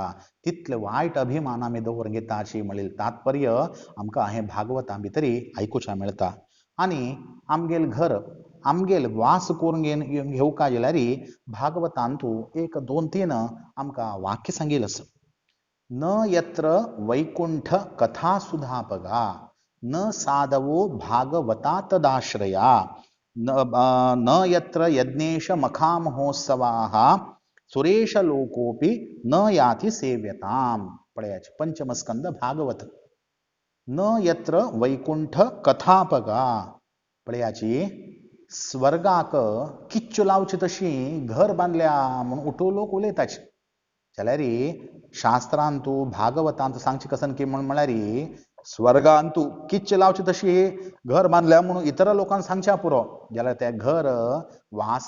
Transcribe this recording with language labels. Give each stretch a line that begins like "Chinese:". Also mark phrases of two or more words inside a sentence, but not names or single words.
Konkani: तितले वायट अभिमान आमी दवरून घेता अशी म्हणलेली तात्पर्य आमकां हे भागवतां भितर आयकुच्या मेळटा. आनी आमगेल घर आमगेल वास करून घेवका जाल्यार भागवतांत एक दोन तीन आमकां वाक्य सांगिल्लें आसा.
Sanskrit: न यत्र वैकुंठ कथा सुधापगा न साधवो भागवता तदाश्रया न यत्र यज्ञेश मखा महोत्सवाः सुरेश लोकोपि न याति सेव्यताम.
Konkani: पळयाचे पंचम स्कंद भागवत.
Sanskrit: न यत्र वैकुंठ कथापगा
Konkani: पळयाची स्वर्गाक किच्चू लावची तशी घर बांधल्या म्हणून उठो लोक उलयताचे जाल्यार शास्त्रांतू भागवतांत सांगचे कसन की म्हळ्यार स्वर्गांतू किच्च लावची तशी घर बांधल्या म्हणून इतर लोकांक सांगच्या पुरो जाल्यार ते घर वास